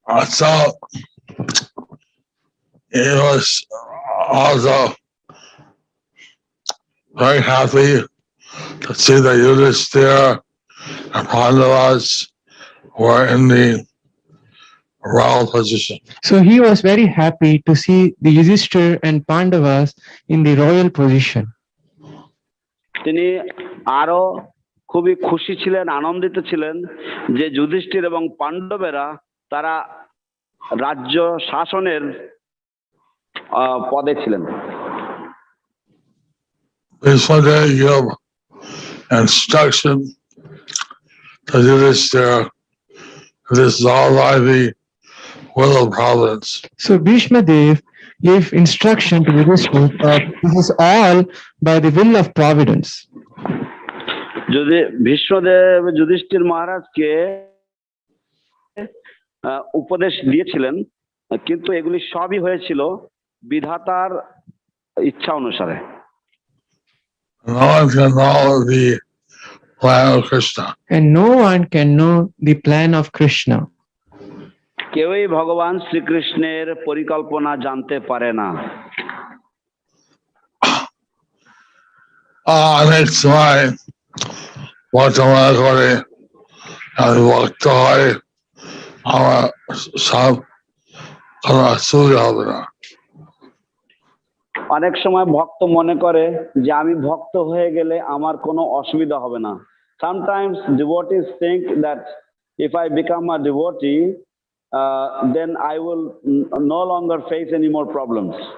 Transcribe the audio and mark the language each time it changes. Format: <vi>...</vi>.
<en>So he was also very happy to see that Yudhishthira and Pandavas were in the royal position. So he was very happy to see the Yudhishthira and Pandavas in the royal position.</en> <bn>তিনি আরো খুবই খুশি ছিলেন, আনন্দিত ছিলেন যে যুধিষ্ঠির এবং পাণ্ডবেরা তারা রাজ্য শাসনের পদে ছিলেন।</bn> <en>They give instruction to Yudhishthira. This is all by the will of providence. So Bhishma Dev gave instruction to Yudhishthira that this is all by the will of providence.</en> <bn>যদি ভীষ্মদেব যুধিষ্ঠির মহারাজকে উপদেশ দিয়েছিলেন, কিন্তু এগুলি সবই হয়েছিল বিধাতার ইচ্ছা অনুসারে।</bn> <en>No one can know the plan of Kṛṣṇa. And no one can know the plan of Kṛṣṇa.</en> <bn>কেউই ভগবান শ্রীকৃষ্ণের পরিকল্পনা জানতে পারে না। অনেক সময় বর্তমান করে আমি ভক্ত হয়, আমার সব কোনো অসুবিধা হবে না। অনেক সময় ভক্ত মনে করে যে আমি ভক্ত হয়ে গেলে আমার কোনো অসুবিধা হবে না।</bn> <en>Sometimes devotees think that if I become a devotee, then I will no longer face any more problems.</en>